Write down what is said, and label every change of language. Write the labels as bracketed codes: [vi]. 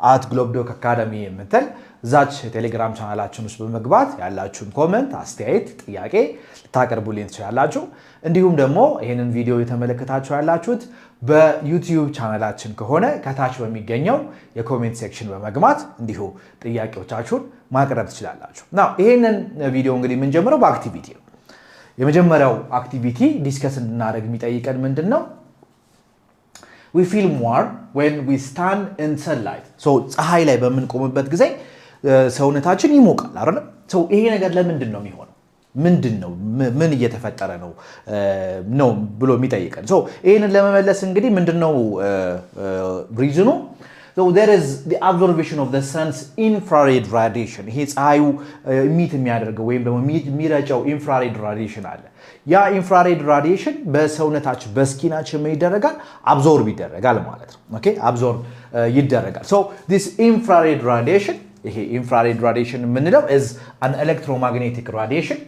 [am] @globdoc academy የምትል ዛች የቴሌግራም ቻናላችን ውስጥ በመግባት ያላችሁን ኮሜንት አስተያየት ጥያቄ ልታቀርቡልኝ ትችላላችሁ። እንዲሁም ደግሞ ይሄንን ቪዲዮ እየተመለከታችሁ ያላችሁት በዩቲዩብ ቻናላችን ከሆነ ከታች በሚገኘው የኮሜንት ሴክሽን በመግባት እንዲሁ ጥያቄዎቻችሁን ማቅረብ ትችላላችሁ። ናው ይሄንን ቪዲዮ እንግዲህ የምንጀምረው በአክቲቪቲ ነው። የመጀመሪያው አክቲቪቲ ዲስከስ እንድናደርግ የሚጠይቀን ምንድነው? [en] we feel warm when we stand in sunlight [am] ፀሐይ ላይ በምንቆምበት ጊዜ ሰውነታችን ይሞቃል አይደል? ይሄ ነገር ለምንድን ነው የሚሆነው? ምንድነው ምን እየተፈጠረ ነው ብሎ የሚጠይቀን። ይሄንን ለመመለስ እንግዲህ ምንድነው ሪዝኑ? [en] there is the observation of the sun's infrared radiation. [am] ይሄ ፀሐዩ ኢሚት የሚያደርገው ወይም ደግሞ የሚረጨው ኢንፍራሬድ ራዲዬሽን አለ። ያ ኢንፍራሬድ ራዲዬሽን በሰውነታችን በስኪናችን ምን ይደረጋል? አብዞርብ ይደረጋል ማለት ነው። ኦኬ አብዞርብ ይደረጋል። [en] this infrared radiation [am] ይሄ ኢንፍራሬድ ራዲዬሽን የምንለው [en] is an electromagnetic radiation.